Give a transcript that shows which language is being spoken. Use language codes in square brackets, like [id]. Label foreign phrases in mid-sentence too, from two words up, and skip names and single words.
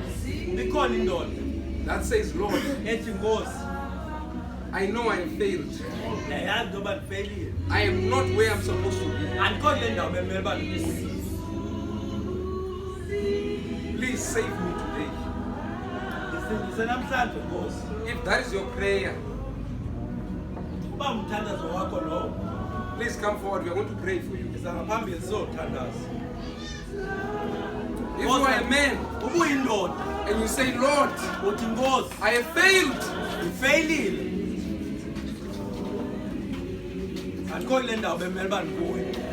[xh] Ikhona indoda [en] that says, Lord, [xh] ethi Nkosi, [en] I know I have failed. [xh] ndiyayazi into yoba ndifeyilile. [en] I am not where I'm supposed to be. [xh] Andikho kule ndawo bemele uba ndikuyo. [en] Please save me today. [xh] Ndisindise namhlanje Nkosi. [en] If that is your prayer, [xh] Uba umthandazo wakho lowo, [en] please come forward. We are going to pray for you. [xh] ndiza ngaphambili sizothandaza. [en] If you are a man [xh] Uba uyindoda [en] and you say, Lord, [xh] uthi Nkosi, [en] I have failed, [xh] ndifeyilile. Andikho kule ndawo bemele uba ndikuyo.